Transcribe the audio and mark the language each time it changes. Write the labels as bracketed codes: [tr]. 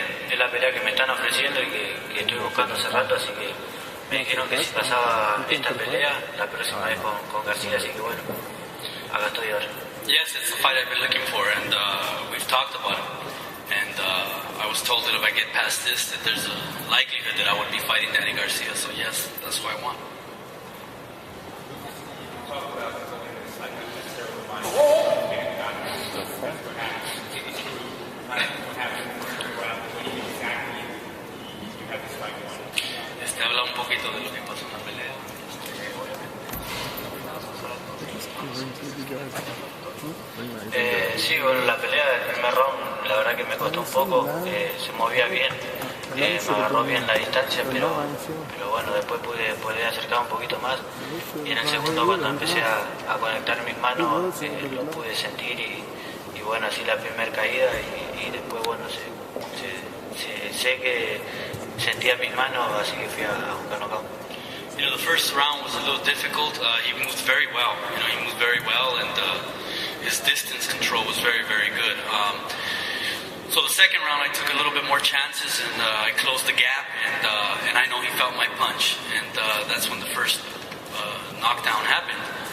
[es] Es la pelea que me están ofreciendo y que estoy buscando hace rato, así que me dijeron que si pasaba esta pelea, la próxima vez con García, así que bueno, acá estoy ahora. [en] Yes, it's the fight I've been looking for, and we've talked about it. And I was told that if I get past this, that there's a likelihood that I would be fighting Danny Garcia. So yes, that's what I want. [es] Habla un poquito de lo que pasó en la pelea. Sí, bueno, la pelea del primer round, la verdad que me costó un poco, se movía bien, me agarró bien la distancia, pero bueno, después pude acercar un poquito más y en el segundo cuando empecé a conectar mis manos lo pude sentir y bueno, así la primera caída y después bueno, sé que sentía mis manos, así que fui a buscar knockout. [en] You know, the first round was a little difficult. He moved very well. He moved very well, and his distance control was very, very good. So the second round, I took a little bit more chances, and I closed the gap, and I know he felt my punch, and that's when the first knockdown happened.